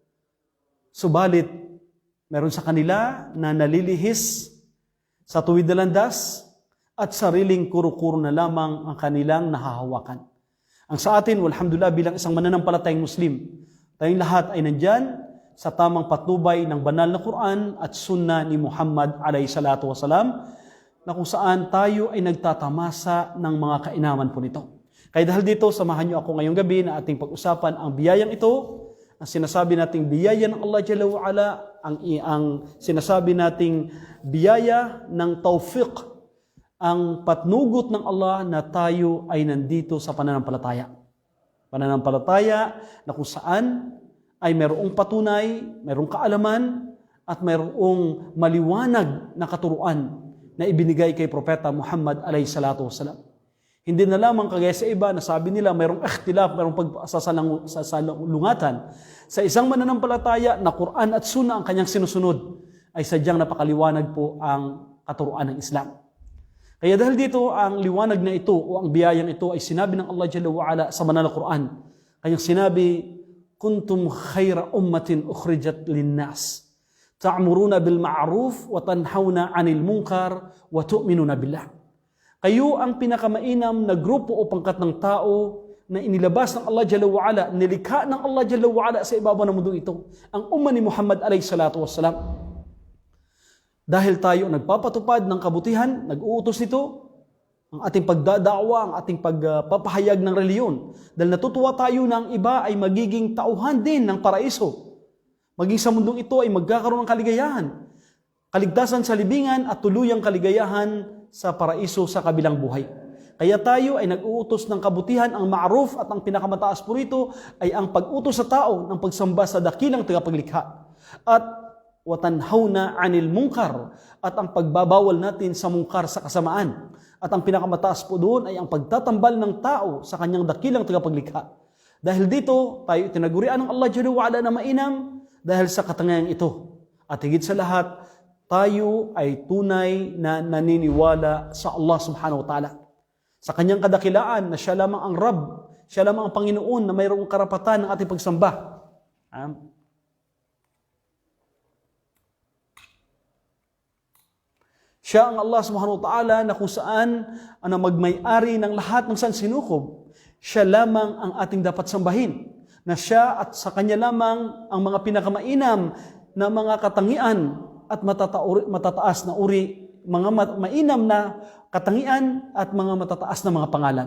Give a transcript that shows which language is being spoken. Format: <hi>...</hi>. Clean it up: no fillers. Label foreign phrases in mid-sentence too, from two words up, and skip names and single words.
<tl>Subalit, meron sa kanila na nalilihis sa tuwid na landas at sariling kuro-kuro na lamang ang kanilang nahahawakan. Ang sa atin, walhamdulillah, bilang isang mananampalatayang Muslim, tayong lahat ay nandyan sa tamang patnubay ng banal na Quran at Sunnah ni Muhammad</tl> <ar>عليه الصلاة والسلام,</ar> <tl>na kung saan tayo ay nagtatamasa ng mga kainaman po nito. Kaya dahil dito, samahan niyo ako ngayong gabi na ating pag-usapan ang biyayang ito, ang sinasabi nating biyaya ng Allah</tl> <ar>جل وعلا,</ar> <tl>ang sinasabi nating biyaya ng tawfiq, ang patnugot ng Allah na tayo ay nandito sa pananampalataya. Pananampalataya na kung saan ay mayroong patunay, mayroong kaalaman, at mayroong maliwanag na katuruan na ibinigay kay Propeta Muhammad</tl> <ar>عليه الصلاة والسلام.</ar> <tl>Hindi na lamang kagaya sa iba na sabi nila mayroong ikhtilaf, mayroong pagsasalungatan. Sa isang mananampalataya na Quran at Sunnah ang kanyang sinusunod, ay sadyang napakaliwanag po ang katuruan ng Islam. Kaya dahil dito, ang liwanag na ito o ang biyayang ito ay sinabi ng Allah</tl> <ar>جل وعلا</ar> <tl>sa banal na Quran. Kanyang sinabi,</tl> <ar>كنتم خير أمة أخرجت للناس. تأمرون بالمعروف وتنهون عن المنكر وتؤمنون بالله.</ar> <tl>Kayo ang pinakamainam na grupo o pangkat ng tao na inilabas ng Allah</tl> <ar>جل وعلا,</ar> <tl>nilikha ng Allah</tl> <ar>جل وعلا</ar> <tl>sa ibabaw ng mundo ito, ang umma ni Muhammad</tl> <ar>عليه الصلاة والسلام.</ar> <tl>Dahil tayo nagpapatupad ng kabutihan, nag-uutos nito, ang ating pagdadakwa, ang ating pagpapahayag ng reliyon. Dahil natutuwa tayo na ang iba ay magiging tauhan din ng paraiso. Maging sa mundong ito ay magkakaroon ng kaligayahan. Kaligtasan sa libingan at tuluyang kaligayahan sa paraiso sa kabilang buhay. Kaya tayo ay nag-uutos ng kabutihan, ang ma'ruf at ang pinakamataas po rito ay ang pag-utos sa tao ng pagsamba sa dakilang tagapaglikha.</tl> <ar>At وتنهون عن المنكر,</ar> <tl>at ang pagbabawal natin sa mungkar, sa kasamaan. At ang pinakamataas po doon ay ang pagtatambal ng tao sa kanyang dakilang tagapaglikha. Dahil dito, tayo tinagurian ng Allah</tl> <ar>جل وعلا</ar> <tl>na mainam dahil sa katangian ito. At higit sa lahat, tayo ay tunay na naniniwala sa Allah</tl> <ar>سبحانه وتعالى.</ar> <tl>Sa kanyang kadakilaan na siya lamang ang Rabb, siya lamang ang Panginoon na mayroong karapatan ng ating pagsamba. Siya ang Allah</tl> <ar>سبحانه وتعالى</ar> <tl>na kung saan ang magmay-ari ng lahat ng sansinukob. Siya lamang ang ating dapat sambahin. Na siya at sa kanya lamang ang mga pinakamainam na mga katangian at matataas na uri, mga mainam na katangian at mga matataas na mga pangalan.</tl>